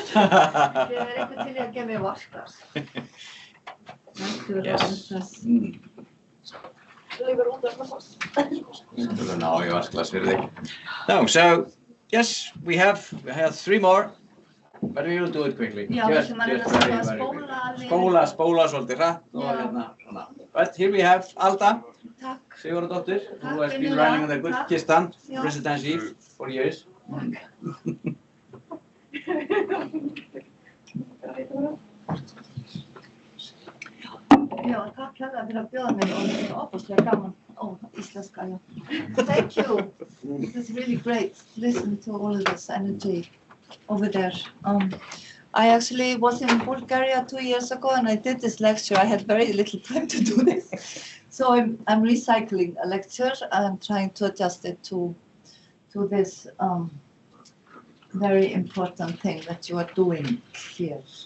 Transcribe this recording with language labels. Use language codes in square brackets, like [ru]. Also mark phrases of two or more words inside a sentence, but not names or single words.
[en] Yes. No, so yes, we have 3 more, but we will do it quickly. Just very [is] spóla svolítið hratt og hérna svona. [en] But here we have Alda Sigurðardóttir, who has been running the Gullkistan Residency for years. [is] Já, takk hérlega fyrir að bjóða mér og þetta er ofboðslega gaman. Íslenska, já. [en] Thank you. It was really great to listen to all of this energy over there. I actually was in Bulgaria 2 years ago and I did this lecture. I had very little time to do this. So I'm recycling a lecture and trying to adjust it to this very important thing that you are doing here.